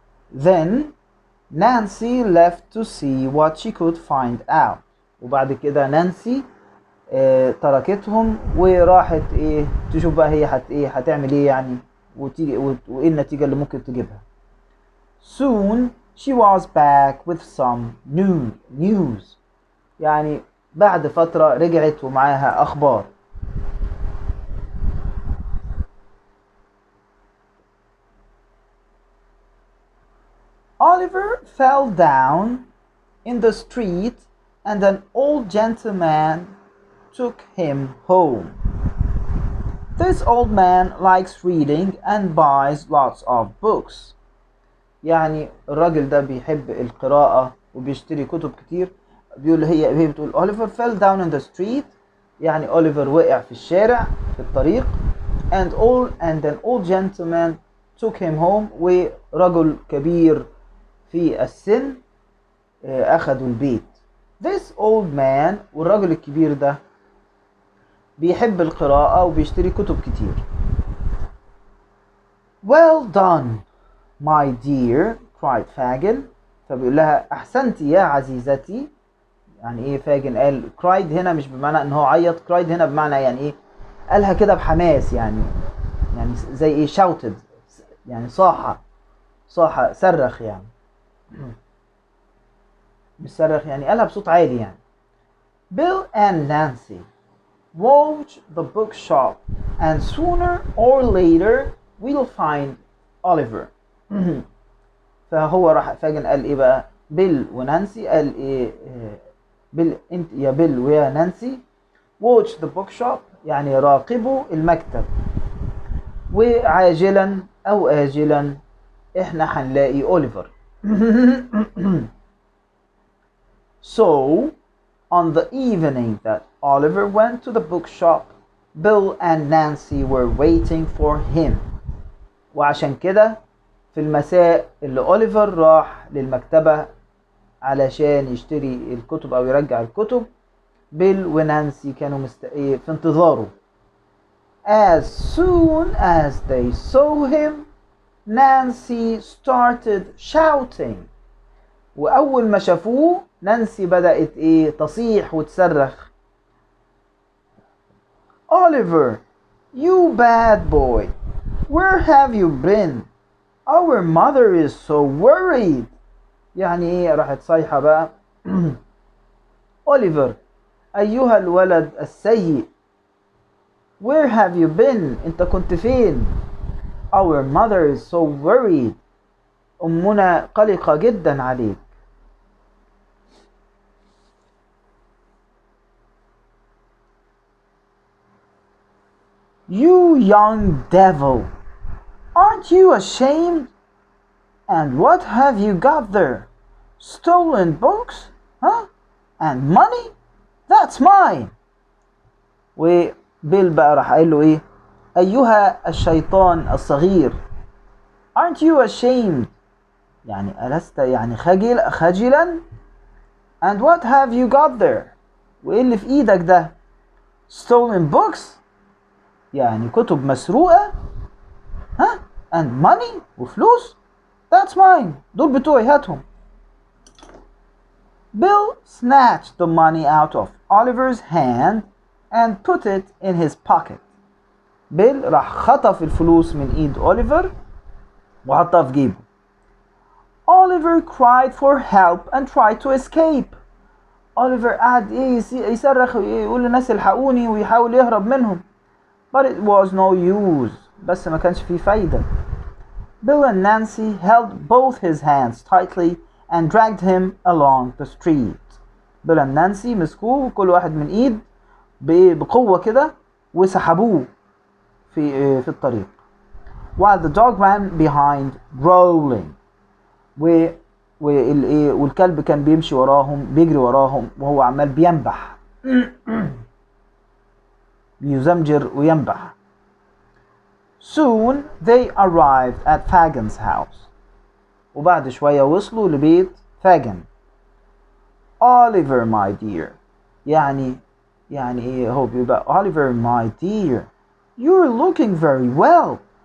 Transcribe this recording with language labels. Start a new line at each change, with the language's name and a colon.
English: then Nancy left to see what she could find out.
Arabic: وبعد كده نانسي تركتهم وراحت ايه تشوف بقى هي هتعمل ايه يعني وتيجي وايه النتيجة اللي ممكن تجيبها.
English: soon she was back with some news
Arabic: يعني بعد فترة رجعت ومعاها اخبار.
English: Oliver fell down in the street and an old gentleman took him home. This old man likes reading and buys lots of books.
Arabic: يعني الراجل ده بيحب القراءة وبيشتري كتب كتير. بيقول هي بتقول
English: Oliver fell down in the street
Arabic: يعني أوليفر وقع في الشارع في الطريق
English: and an old gentleman took him home
Arabic: ورجل كبير في السن أخذوا البيت.
English: This old man
Arabic: والرجل الكبير ده بيحب القراءة وبيشتري كتب كتير.
English: Well done my dear cried فاجن
Arabic: فبيقول لها أحسنتي يا عزيزتي. يعني إيه فاجن قال cried هنا مش بمعنى إن هو عيط cried هنا بمعنى يعني إيه قالها كده بحماس يعني زي إيه shouted يعني صاح صرخ يعني مش صرخ يعني قالها بصوت عالي يعني.
English: Bill and Nancy watch the bookshop and sooner or later we'll find Oliver.
Arabic: فهو راح فاجن قال ايه بقى بيل ونانسي قال ايه بيل انت يا بيل ويا نانسي
English: watch the bookshop
Arabic: يعني راقبوا المكتب وعاجلا او آجلا احنا هنلاقي أوليفر.
English: So on the evening that Oliver went to the bookshop, Bill and Nancy were waiting for him.
Arabic: وعشان كده في المساء اللي أوليفر راح للمكتبة علشان يشتري الكتب أو يرجع الكتب بيل ونانسي كانوا في انتظاره.
English: As soon as they saw him, Nancy started shouting.
Arabic: وأول ما شافوه نانسي بدأت ايه تصيح وتصرخ.
English: Oliver, you bad boy, where have you been? Our mother is so worried.
Arabic: يعني ايه راحت صايحة بقى أوليفر أيها الولد السيء
English: where have you been
Arabic: انت كنت فين.
English: Our mother is so worried
Arabic: أمنا قلقة جدا عليك.
English: You young devil, aren't you ashamed? And what have you got there? Stolen books? Huh? And money? That's mine.
Arabic: وبيل بقى راح قايل له ايه؟ أيها الشيطان الصغير.
English: Aren't you ashamed?
Arabic: يعني ألست يعني خجلا؟
English: And what have you got there?
Arabic: وإيه اللي في إيدك ده؟
English: Stolen books؟
Arabic: يعني كتب مسروقة؟ ها؟
English: And money؟
Arabic: وفلوس؟
English: That's mine.
Arabic: دول بتوعي هاتهم.
English: Bill snatched the money out of Oliver's hand and put it in his pocket.
Arabic: بيل راح خطف الفلوس من ايد اوليفر وحطها في جيبه.
English: Oliver cried for help and tried to escape.
Arabic: اوليفر قعد يصرخ ويقول للناس الحقوني ويحاول يهرب منهم.
English: But it was no use.
Arabic: بس ما كانش فيه فايدة.
English: Bill and Nancy held both his hands tightly and dragged him along the street.
Arabic: Bill and Nancy مسكوه كل واحد من ايد بقوة كده وسحبوه في الطريق.
English: While the dog ran behind growling.
Arabic: والكلب كان بيمشي وراهم بيجري وراهم وهو عمال بينبح. بيزمجر وينبح.
English: Soon they arrived at Fagin's house.
Arabic: وبعد شوية وصلوا لبيت فاجن.
English: Oliver my dear.
Arabic: يعني ايه هو بيبقى
English: Oliver my dear. You're looking very well.